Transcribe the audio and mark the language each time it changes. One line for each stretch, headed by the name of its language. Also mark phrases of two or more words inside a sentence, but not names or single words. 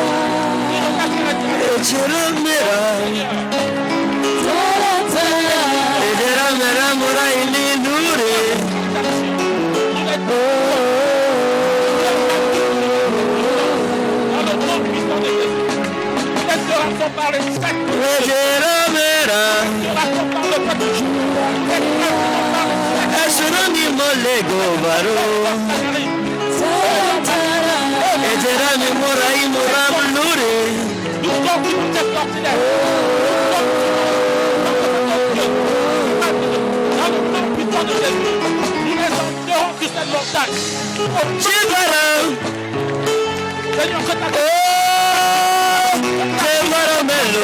French: Ejiramera, Ejiramera muraini nure. dans le nom puissant de Jésus. Restauration par les sept. Ejiramera, Restauration par le peuple. Restauration par les sept. Esroni molego varo, Canari. Ejirami murai muram nure. Nous continuons cette sortilège. Dans le nom puissant de Jésus, nous les enterrons sur cette montagne. Jibara, Seigneur, que ta Jevaramelo,